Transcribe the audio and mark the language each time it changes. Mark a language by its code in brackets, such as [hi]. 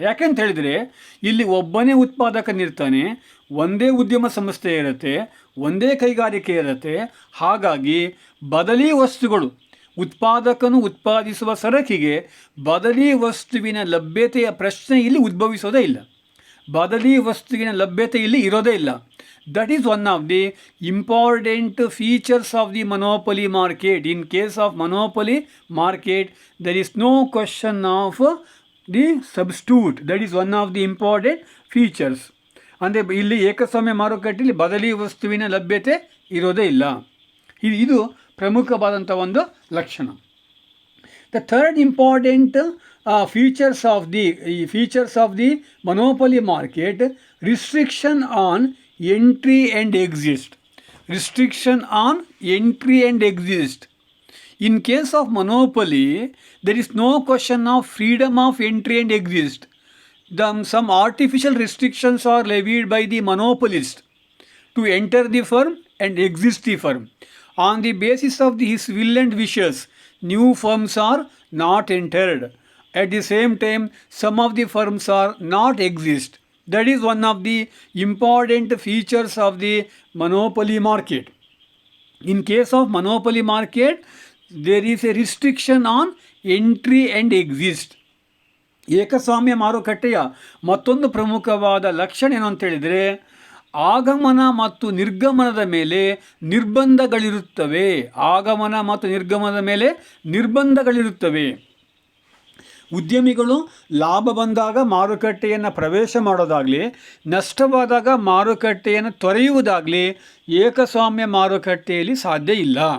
[kn] ಯಾಕೆಂತ ಹೇಳಿದರೆ ಇಲ್ಲಿ ಒಬ್ಬನೇ ಉತ್ಪಾದಕನಿರ್ತಾನೆ, ಒಂದೇ ಉದ್ಯಮ ಸಂಸ್ಥೆ ಇರುತ್ತೆ, ಒಂದೇ ಕೈಗಾರಿಕೆ ಇರುತ್ತೆ. ಹಾಗಾಗಿ ಬದಲಿ ವಸ್ತುಗಳು, ಉತ್ಪಾದಕನು ಉತ್ಪಾದಿಸುವ ಸರಕಿಗೆ ಬದಲಿ ವಸ್ತುವಿನ ಲಭ್ಯತೆಯ ಪ್ರಶ್ನೆ ಇಲ್ಲಿ ಉದ್ಭವಿಸೋದೇ ಇಲ್ಲ. ಬದಲಿ ವಸ್ತುವಿನ ಲಭ್ಯತೆ ಇಲ್ಲಿ ಇರೋದೇ ಇಲ್ಲ. [en] That is one of the important features of the monopoly market. In case of monopoly market, there is no question of the substitute. That is one of the important features. [kn] ಅಂದರೆ ಇಲ್ಲಿ ಏಕಸ್ವಾಮ್ಯ ಮಾರುಕಟ್ಟೆಯಲ್ಲಿ ಬದಲಿ ವಸ್ತುವಿನ ಲಭ್ಯತೆ ಇರೋದೇ ಇಲ್ಲ. ಇದು ಪ್ರಮುಖವಾದಂಥ ಒಂದು ಲಕ್ಷಣ. [en] The third important features of the monopoly market, restriction on entry and exit. Restriction on entry and exit. In case of monopoly, there is no question of freedom of entry and exit. Some artificial restrictions are levied by the monopolist to enter the firm and exit the firm. On the basis of his will and wishes, new firms are not entered. At the same time, some of the firms are not exist. That is one of the important features of the monopoly market. In case of monopoly market, there is a restriction on entry and exit. [kn] ಏಕಸ್ವಾಮ್ಯ ಮಾರುಕಟ್ಟೆಯ ಮತ್ತೊಂದು ಪ್ರಮುಖವಾದ ಲಕ್ಷಣ ಏನು ಅಂತೇಳಿದರೆ, ಆಗಮನ ಮತ್ತು ನಿರ್ಗಮನದ ಮೇಲೆ ನಿರ್ಬಂಧಗಳಿರುತ್ತವೆ. ಆಗಮನ ಮತ್ತು ನಿರ್ಗಮನದ ಮೇಲೆ ನಿರ್ಬಂಧಗಳಿರುತ್ತವೆ. ಉದ್ಯಮಿಗಳು ಲಾಭ ಬಂದಾಗ ಮಾರುಕಟ್ಟೆಯನ್ನು ಪ್ರವೇಶ ಮಾಡೋದಾಗಲಿ, ನಷ್ಟವಾದಾಗ ಮಾರುಕಟ್ಟೆಯನ್ನು ತೊರೆಯುವುದಾಗಲಿ ಏಕಸ್ವಾಮ್ಯ ಮಾರುಕಟ್ಟೆಯಲ್ಲಿ ಸಾಧ್ಯ ಇಲ್ಲ.